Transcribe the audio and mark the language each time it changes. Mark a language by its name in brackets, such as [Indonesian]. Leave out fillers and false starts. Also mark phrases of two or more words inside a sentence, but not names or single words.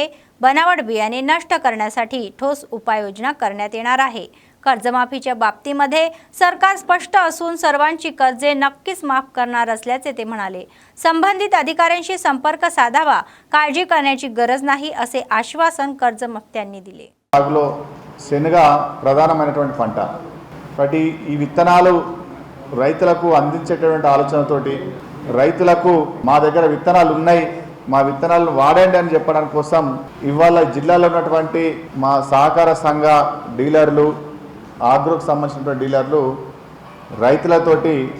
[Marathi] बनावट बियाणे नष्ट करण्यासाठी ठोस उपाययोजना करण्यात येणार आहे। कर्जमाफीच्या बाबतीमध्ये सरकार स्पष्ट असून सर्वांची कर्जे नक्कीच माफ करणार असल्याचे ते म्हणाले। संबंधित अधिकाऱ्यांशी संपर्क साधावा, काळजी करण्याची गरज नाही असे आश्वासन कर्जमाफ्यांनी दिले। [Telugu] శనగ ప్రధానమైనటువంటి పంట కాబట్టి ఈ విత్తనాలు రైతులకు అందించేటటువంటి ఆలోచనతోటి రైతులకు మా దగ్గర విత్తనాలు ఉన్నాయి, మా విత్తనాలను వాడండి అని చెప్పడానికి కోసం ఇవాళ జిల్లాలో ఉన్నటువంటి మా సహకార సంఘ డీలర్లు, ఆగ్రోకు సంబంధించినటువంటి డీలర్లు రైతులతోటి